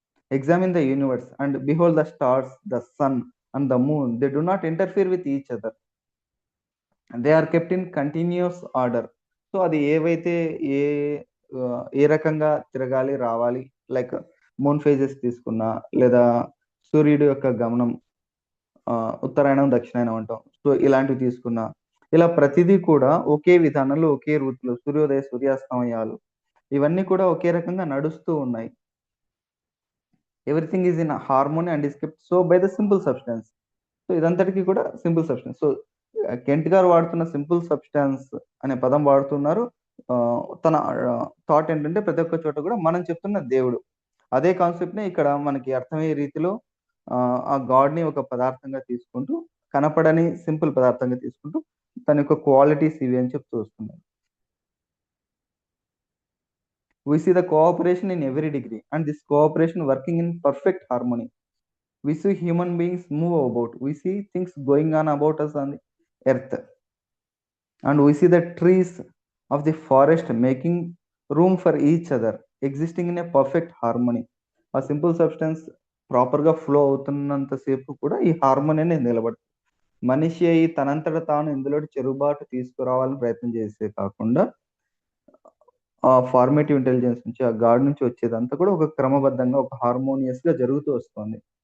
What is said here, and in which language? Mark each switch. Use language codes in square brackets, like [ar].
[en] Examine the universe and behold the stars, the sun and the moon. They do not interfere with each other. They are kept in continuous order. [te] So అది ఏవైతే ఏ ఏ రకంగా తిరగాలి, రావాలి like moon phases తీసుకున్నా, లేదా సూర్యుడి యొక్క గమనం ఉత్తరాయణం, దక్షిణాయనం అంటాం. సో ఇలాంటివి తీసుకున్నా, ఇలా ప్రతిదీ కూడా ఒకే విధానంలో, ఒకే రూట్‌లో సూర్యోదయ, సూర్యాస్తమయాలు ఇవన్నీ కూడా ఒకే రకంగా నడుస్తూ ఉన్నాయి. [en] Everything is in harmony and is kept so by the simple substance. So [te] ఇదంతటికి కూడా [en] Simple substance. [te] సో కెంట్ గారు వాడుతున్న సింపుల్ సబ్స్టెన్స్ అనే పదం వాడుతున్నారు. తన థాట్ ఏంటంటే ప్రతి ఒక్క చోట కూడా మనం చెప్తున్న దేవుడు. అదే కాన్సెప్ట్‌ని ఇక్కడ మనకి అర్థమయ్యే రీతిలో ఆ గాడ్‌ని ఒక పదార్థంగా తీసుకుంటూ, కనపడని సింపుల్ పదార్థంగా తీసుకుంటూ, తన యొక్క క్వాలిటీస్ ఇవి అని చెప్తూ వస్తున్నారు. [en] We see the cooperation in every degree and this cooperation working in perfect harmony. We see human beings move about. We see things going on about us on the earth. and we see the trees of the forest making room for each other, existing in a perfect harmony. [te] ఆ simple substance ప్రాపర్గా flow అవుతున్నంతసేపు కూడా ఈ harmony అనేది నిలబడుతుంది. మనిషి అయి తనంతట తాను ఇందులో చెరుబాటు తీసుకురావాలని ప్రయత్నం చేసే కాకుండా ఆ ఫార్మేటివ్ ఇంటెలిజెన్స్ నుంచి ఆ గాడ్ నుంచి వచ్చేదంతా కూడా ఒక క్రమబద్ధంగా ఒక హార్మోనియస్ గా జరుగుతూ వస్తుంది.